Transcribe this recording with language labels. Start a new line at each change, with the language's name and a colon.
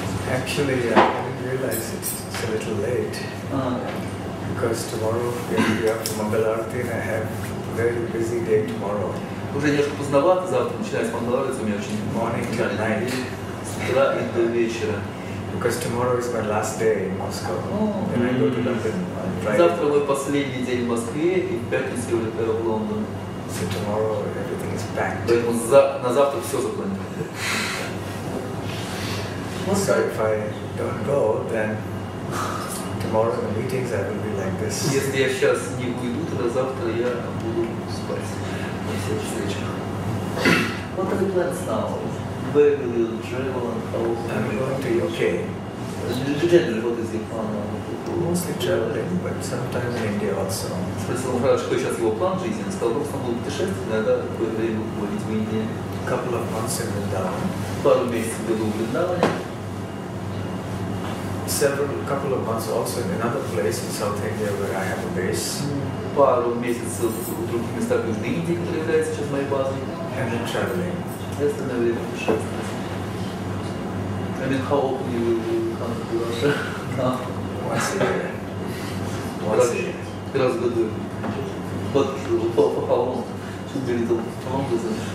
English: Actually, I didn't realize it's a little late. Because tomorrow we have to be up to Mangalarti and I have a very busy day tomorrow.
Russian: Уже немножко поздновато, завтра начинается Мангаларти, у меня очень
English: Morning to night.
Russian: с утра и до вечера.
English: Because tomorrow is my last day in Moscow. Then I go to London on Friday.
Russian: Завтра мой последний день в Москве, и в пятницу я улетаю в Лондон.
English: So tomorrow everything is packed.
Russian: Поэтому на завтра все запланировано.
English: So if I don't go, then tomorrow in the meetings I will be like this.
Russian: Если я сейчас не уйду, тогда завтра я буду спать на всех встречах.
English: What are the plans now? Where will you travel and how? I'm going to UK. Generally, what is your plan now? Mostly traveling, but sometimes in India also.
Russian: Спросил Махарадж, какой сейчас его план жизни. Он сказал, просто он будет путешествовать, иногда какое-то время побывать в Индии.
English: A couple of months in Vrindavan.
Russian: Пару месяцев в году в Вриндаване.
English: Couple of months also in another place in South India where I have a base.
Russian: Пару месяцев в других местах Южной Индии, которые являются сейчас моей базой.
English: And then traveling.
Russian: И остальное время путешествовать.
English: I mean, how often you will come to Russia now? Once a year. Once a year.
Russian: Раз в году.
English: But for how long? Should be a little longer than